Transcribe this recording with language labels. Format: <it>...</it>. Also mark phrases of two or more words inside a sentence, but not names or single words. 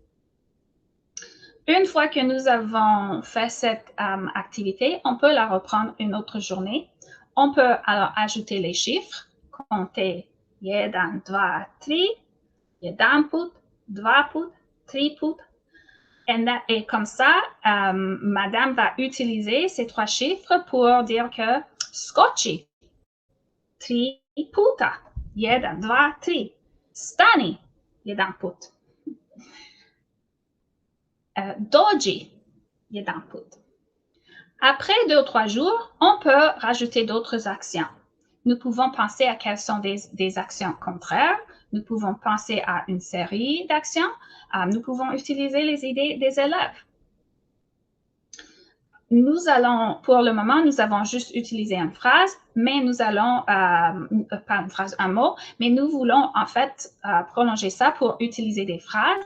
<fr>Une fois que nous avons fait cette activité, on peut la reprendre une autre journée. On peut alors ajouter les chiffres, compter 1, 2, 3, 1 put, 2 put, 3 put. Et comme ça, madame va utiliser ces trois chiffres pour dire que</fr> <hr>skoči, 3 puta, 1, 2, 3, stani, 1 put. Dođi, 1 put.</hr> <fr>Après 2 ou 3 jours, on peut rajouter d'autres actions. Nous pouvons penser à quelles sont des actions contraires. Nous pouvons penser à une série d'actions. Nous pouvons utiliser les idées des élèves. Nous allons, pour le moment, nous avons juste utilisé une phrase, mais nous allons, pas une phrase, un mot, mais nous voulons en fait prolonger ça pour utiliser des phrases.</fr>